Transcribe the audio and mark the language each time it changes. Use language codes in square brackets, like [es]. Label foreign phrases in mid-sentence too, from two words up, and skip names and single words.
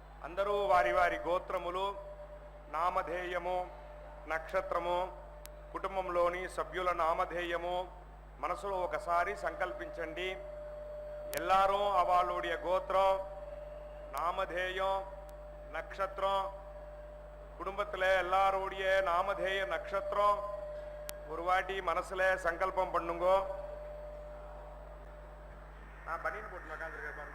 [te] అందరూ వారి వారి గోత్రములు, నామధేయము, నక్షత్రము, కుటుంబంలోని సభ్యుల నామధేయము మనసులో ఒకసారి సంకల్పించండి. [ta] எல்லாரும் அவளுடைய கோத்திரம், நாமதேயம், நட்சத்திரம், குடும்பத்தில் எல்லாருடைய நாமதேய நட்சத்திரம் ஒரு வாட்டி மனசுல சங்கல்பம் பண்ணுங்கோ. நான் பனியன் போட்டு உட்காந்துருக்கேன் பாருங்க.